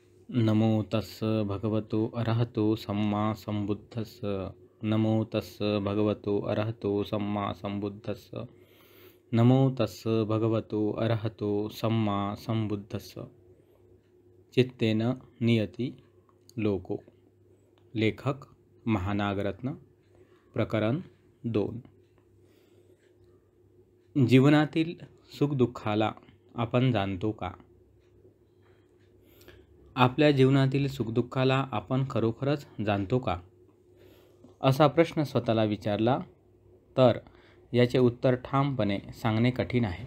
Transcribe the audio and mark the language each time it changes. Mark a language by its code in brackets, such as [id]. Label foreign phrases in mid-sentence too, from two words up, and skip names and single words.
[pi] नमो तस्स भगवतो अरहतो सम्मा संबुद्धस्स। नमो तस्स भगवतो अरहतो सम्मा संबुद्धस्स। नमो तस्स भगवतो अरहतो सम्मा संबुद्धस्स। चित्तेन नियती लोको। [mr] लेखक महानागरत्न। प्रकरण 2। जीवनातील सुखदुःखाला आपण जाणतो का? आपल्या जीवनातील सुखदुःखाला आपण खरोखरच जाणतो का, असा प्रश्न स्वतःला विचारला तर याचे उत्तर ठामपणे सांगणे कठीण आहे.